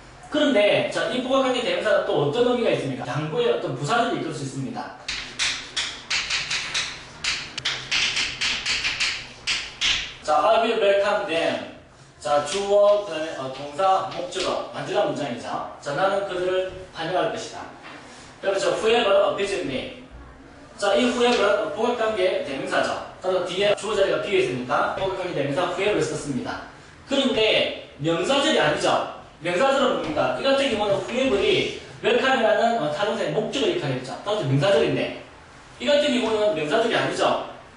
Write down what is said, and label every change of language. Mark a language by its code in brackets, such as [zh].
[ko] 그런데 자, 이 복합관계대명사가 또 어떤 의미가 있습니까? 양보의 어떤 부사절이 이끌 수 있습니다. [en] 자, I will welcome them. [ko] 자, 주어, 그다음에 동사, 목적어, 완전한 문장이죠. 자, 나는 그들을 환영할 것이다. 그리고 저 [en] whoever visit me. [ko] 자, 이 whoever는 복합관계 대명사죠. 따라서 뒤에 주어 자리가 비어 있으니까 복합관계 대명사 whoever를 썼습니다. 그런데 명사절이 아니죠. 명사절은 뭡니까? 이 같은 경우는 whoever이 welcome이라는 타동사의 목적을 역할했죠. 따라서 명사절인데 이 같은 경우는 명사절이 아니죠.